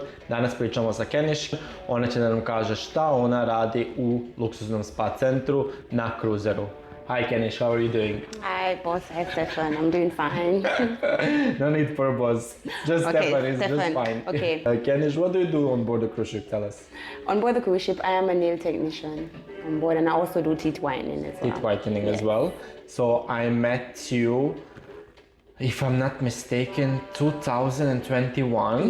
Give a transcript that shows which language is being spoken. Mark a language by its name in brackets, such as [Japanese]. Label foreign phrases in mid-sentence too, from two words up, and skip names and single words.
[Serbian] Danas pričamo sa Kenish. Ona će da nam kaže šta ona radi u luksuznom spa centru na kruzeru. [English] Hi Kenish, how are you doing? Hi, boss. Hi, Stefan. I'm doing fine. No need for boss. Just Okay, Stefan is Stefan. just fine. Okay. Kenish, what do you do on board the cruise ship? Tell us. On board the cruise ship, I am a nail technician on board, and I also do teeth whitening as well. Teeth whitening as Yes. well. So I met you, if I'm not mistaken, 2021.